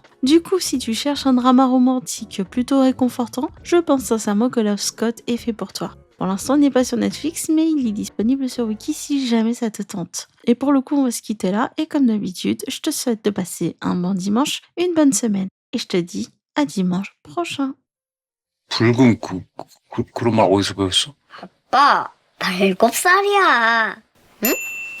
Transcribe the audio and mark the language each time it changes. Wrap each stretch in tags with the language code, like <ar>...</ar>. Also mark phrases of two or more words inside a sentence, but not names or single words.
<fr>Du coup, si tu cherches un drama romantique plutôt réconfortant, je pense sincèrement que Love Scott est fait pour toi. Pour l'instant, il n'est pas sur Netflix, mais il est disponible sur Wiki si jamais ça te tente. Et pour le coup, on va se quitter là, et comme d'habitude, je te souhaite de passer un bon dimanche, une bonne semaine, et je te dis à dimanche prochain.</fr> <ko>붉은 그런 말 어디서 배웠어? 아빠, 나 7살이야. 응?</ko>